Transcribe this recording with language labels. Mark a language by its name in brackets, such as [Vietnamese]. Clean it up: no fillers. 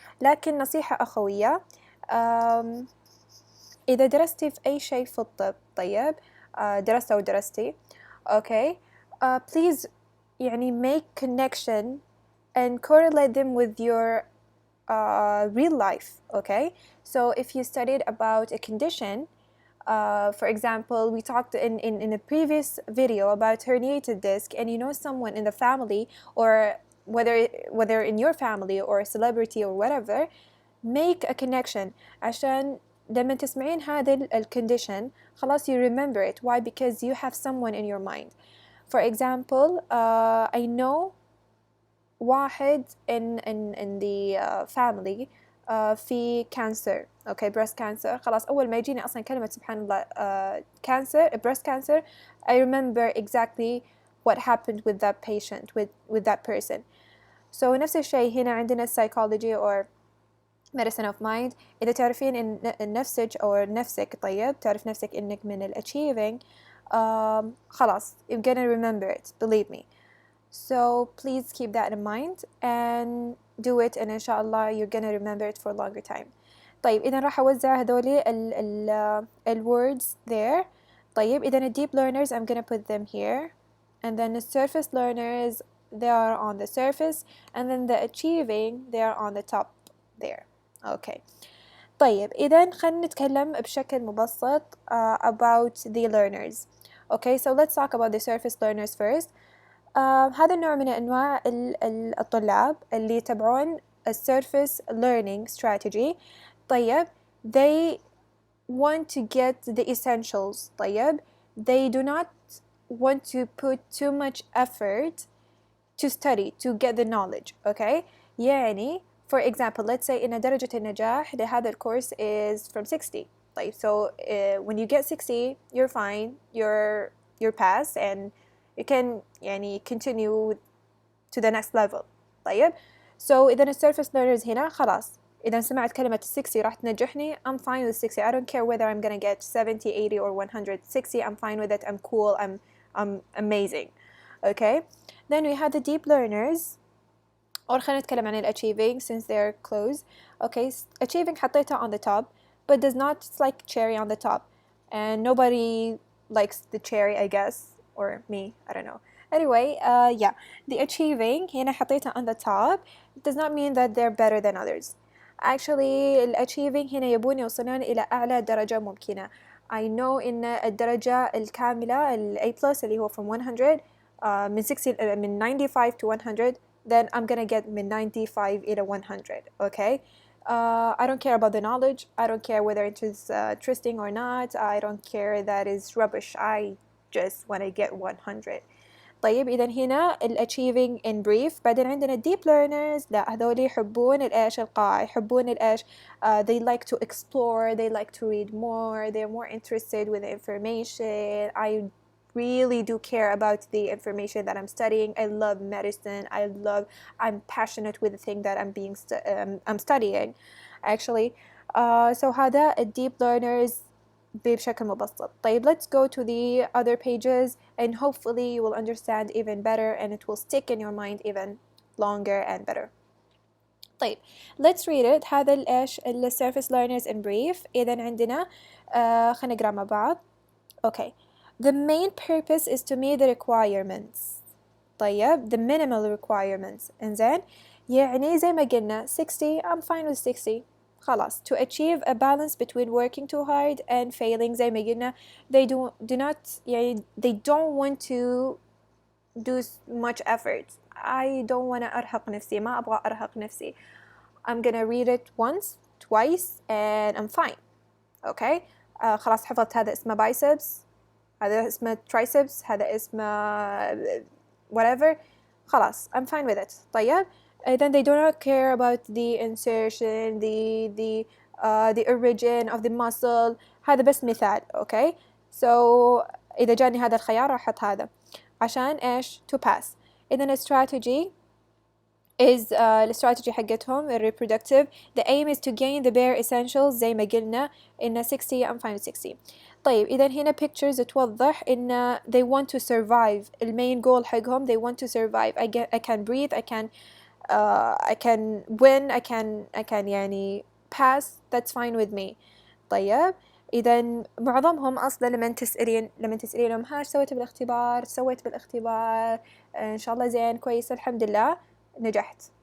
[Arabic] لكن نصيحة أخوية، إذا درستي في أي شيء في الطب، طيب درست أو درستي، أوكي [English] please [Arabic] يعني [English] make connection and correlate them with your real life. Okay, so if you studied about a condition, for example, we talked in a previous video about herniated disc, and you know someone in the family, or whether in your family or a celebrity or whatever, make a connection [Arabic] عشان لما تسمعين هذا ال [English] condition خلاص you remember it. Why? Because you have someone in your mind. For example, I know [Arabic] واحد [English] in the family [Arabic] في [English] cancer. okay, breast cancer. [Arabic] خلاص أول ما يجيني أصلا كلمة سبحان الله [English] cancer, breast cancer, I remember exactly what happened with that patient, with that person. So [Arabic] نفس الشيء هنا عندنا [English] psychology or medicine of mind. [Arabic] إذا تعرفين إن نفسك أو نفسك، طيب تعرف نفسك إنك من achieving، خلاص [English] you're gonna remember it, believe me. So please keep that in mind and do it, and inshallah you're gonna remember it for a longer time. [Arabic] طيب إذا راح أوزع هذولي ال [English] words there. [Arabic] طيب إذا [English] deep learners I'm gonna put them here, and then the surface learners they are on the surface, and then the achieving they are on the top there. Okay. [Arabic] طيب إذا خلينا نتكلم بشكل مبسط [English] about the learners. Okay, so let's talk about the surface learners first. [Arabic] هذا النوع من أنواع الطلاب اللي يتبعون [English] surface learning strategy. [Arabic] طيب [English] they want to get the essentials. [Arabic] طيب [English] they do not want to put too much effort to study to get the knowledge. Okay, [Arabic] يعني [English] for example let's say [Arabic] إن درجة النجاح لهذا الكورس [English] is from 60. [Arabic] طيب [English] so when you get 60 you're fine, you're passed, and you can [Arabic] يعني [English] continue to the next level. [Arabic] طيب so إذا الsurface learners هنا خلاص إذا سمعت كلمة 60 راح تنجحني, [English] I'm fine with 60. I don't care whether I'm gonna get 70, 80 or 160. I'm fine with it. I'm cool. I'm amazing. Okay, then we have the deep learners. [Arabic] أو خلينا نتكلم عن [English] achieving since they're close. Okay, achieving [Arabic] حطيتها [English] on the top, but does not, it's like cherry on the top, and nobody likes the cherry, I guess, or me, I don't know. Anyway, yeah, the achieving [Arabic] هنا حطيتها [English] on the top does not mean that they're better than others. Actually achieving [Arabic] هنا يبون يوصلون إلى أعلى درجة ممكنة. [English] I know [Arabic] إن الدرجة الكاملة ال [English] A+ [Arabic] اللي هو [English] from 100 [Arabic] من 60 من [English] 95 to 100, then I'm gonna get [Arabic] من 95 إلى 100. [English] Okay, I don't care about the knowledge. I don't care whether it is interesting or not. I don't care that is rubbish. I just want to get 100. [Arabic] طيب إذا هنا ال achieving [English] in brief. [Arabic] بعدين عندنا deep learners، لا هذول يحبون الإيش القاع، يحبون الإيش [English] they like to explore, they like to read more, they're more interested with the information. I really do care about the information that I'm studying. I love medicine. I'm passionate with the thing that I'm studying actually. [Arabic] So هذا [English] deep learners [Arabic] بشكل مبسط. طيب [English] let's go to the other pages and hopefully you will understand even better and it will stick in your mind even longer and better. [Arabic] طيب [English] let's read it. [Arabic] هذا الإيش ال [English] surface learners in brief. [Arabic] إذا عندنا خلينا نقرأ مع بعض. [English] Okay. The main purpose is to meet the requirements. [Arabic] طيب [English] the minimal requirements. [Arabic] إنزين يعني زي ما قلنا 60 [English] I'm fine with 60. [Arabic] خلاص [English] to achieve a balance between working too hard and failing [Arabic] زي ما قلنا [English] they do not [Arabic] يعني [English] they don't want to do much effort. I don't want to [Arabic] أرهق نفسي، ما أبغى أرهق نفسي. [English] I'm gonna read it once twice and I'm fine. okay. [Arabic] خلاص حفظت هذا اسمه biceps، هذا اسمه triceps، هذا اسمه [English] whatever. [Arabic] خلاص [English] I'm fine with it. [Arabic] طيب [English] then they do not care about the insertion, the origin of the muscle. [Arabic] هذا بس مثال. [English] okay. [Arabic] So إذا جاني هذا الخيار راح أحط هذا عشان إيش [English] to pass. إذا strategy is الstrategy [Arabic] حقتهم [English] reproductive. The aim is to gain the bare essentials [Arabic] زي ما قلنا إن [English] 60 I'm fine with 60. [Arabic] طيب إذا هنا [English] pictures [Arabic] توضح إن [English] they want to survive. [Arabic] المين [English] goal [Arabic] حقهم [English] they want to survive. I can breathe, I can win, I can [Arabic] يعني [English] pass, that's fine with me. [Arabic] طيب إذا معظمهم أصلا لما تسألينهم ها سويت بالاختبار إن شاء الله زين كويس الحمد لله نجحت.